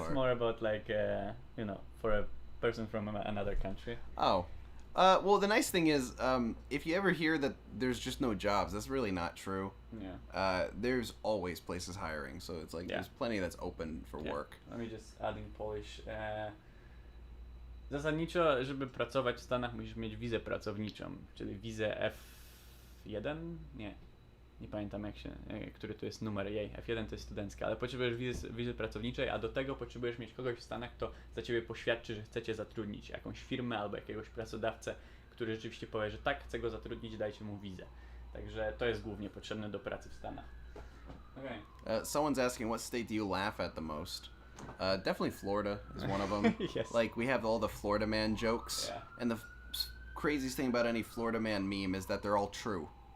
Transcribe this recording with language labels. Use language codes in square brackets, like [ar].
[en] it's more about for a person from another country. Oh. Well, the nice thing is, if you ever hear that there's just no jobs, that's really not true. Yeah. There's always places hiring, so it's there's plenty that's open for work. Let me just add in Polish. [pl] Zasadniczo, żeby pracować w Stanach, musisz mieć wizę pracowniczą, czyli wizę F1? Nie pamiętam który to jest numer jej. F1 to jest studencka, ale potrzebujesz wizy pracowniczej, a do tego potrzebujesz mieć kogoś w Stanach, kto za ciebie poświadczy, że chce cię zatrudnić, jakąś firmę albo jakiegoś pracodawcę, który rzeczywiście powie, że tak, chcę go zatrudnić, dajcie mu wizę. Także to jest głównie potrzebne do pracy w Stanach. [en] Okay. Someone's asking, what state do you laugh at the most? Definitely Florida is one of them. Yes. We have all the Florida man jokes, and the craziest thing about any Florida man meme is that they're all true.